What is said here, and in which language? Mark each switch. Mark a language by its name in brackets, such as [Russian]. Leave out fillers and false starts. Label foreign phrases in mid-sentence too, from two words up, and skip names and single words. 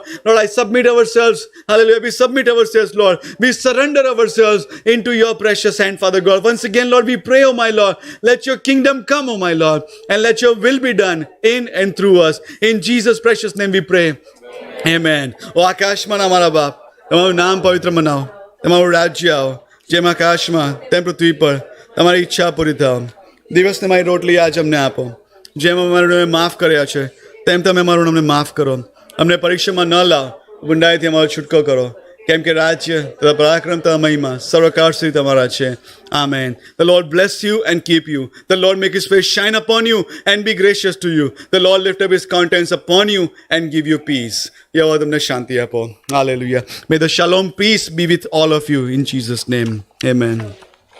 [English] Lord, I submit ourselves. Hallelujah. We submit ourselves, Lord. We surrender ourselves into your precious hand, Father God. Once again, Lord, we pray, oh my Lord, let your kingdom come, oh my Lord, and let your will be done in and through us. In Jesus' precious name we pray. Amen. [Gujarati] O આકાશમાં અમારા બાપ, તમારું નામ પવિત્ર મનાવો, તમારું રાજ્ય આવો, જેમ આકાશમાં તેમ પૃથ્વી પર તમારી ઈચ્છા પૂરી થાવ. દિવસને મારી રોટલી આજ અમને આપો, જેમ અમારું માફ કર્યા છે તેમ તમે અમારું અમને માફ કરો. અમને પરીક્ષામાં ન લાવ, ગુંડાઈથી અમારો છૂટકો કરો, કેમ કે રાજ્ય તથા પરાક્રમ તથા મહિમા સર્વકાળ સુધી તમારા છે. [English] Amen. The Lord bless you and keep you. The Lord make his face shine upon you and be gracious to you. The Lord lift up his countenance upon you and give you peace. [Gujarati] Yahweh તમને શાંતિ આપો. [English] Hallelujah. May the shalom peace be with all of you in Jesus' name. Amen.